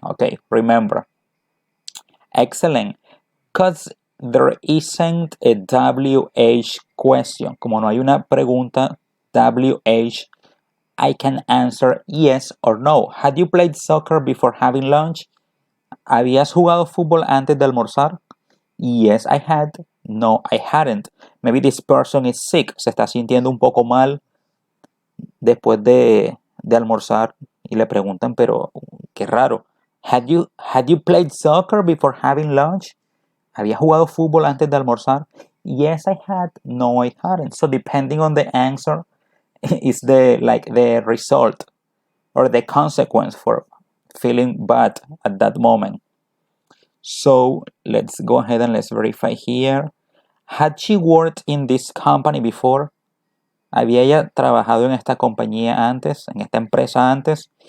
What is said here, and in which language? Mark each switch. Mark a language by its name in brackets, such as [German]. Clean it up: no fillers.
[English] Okay, remember. Excellent. Because there isn't a WH question. [Spanish] Como no hay una pregunta WH, [English] I can answer yes or no. Had you played soccer before having lunch? [Spanish] ¿Habías jugado fútbol antes de almorzar? [English] Yes, I had. No, I hadn't. Maybe this person is sick. [Spanish] Se está sintiendo un poco mal después de almorzar y le preguntan, pero qué raro. [English] Had you played soccer before having lunch? [Spanish] ¿Había jugado fútbol antes de almorzar? [English] Yes, I had. No, I hadn't. So depending on the answer is the result or the consequence for feeling bad at that moment. So let's go ahead and let's verify here. Had she worked in this company before? [Spanish] ¿Había ella trabajado en esta compañía antes, en esta empresa antes?